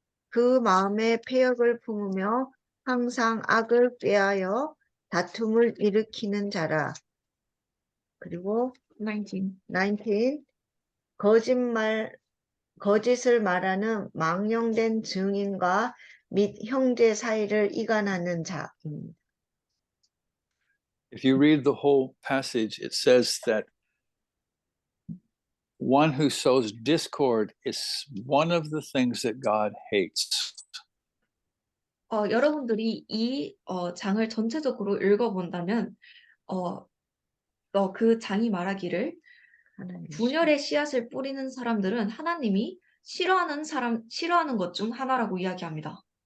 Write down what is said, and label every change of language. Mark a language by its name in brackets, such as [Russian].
[Korean] 그 마음에 패역을 품으며 항상 악을 꾀하여 다툼을 일으키는 자라. 그리고 19. 거짓을 말하는 망령된 증인과 및 형제 사이를 이간하는 자입니다. [English] If you read the whole passage, it says that one who sows discord is one of the things that God hates. [Korean] 여러분들이 이 장을 전체적으로 읽어본다면 그 장이 말하기를 분열의 씨앗을 뿌리는 사람들은 하나님이 싫어하는 것 중 하나라고 이야기합니다.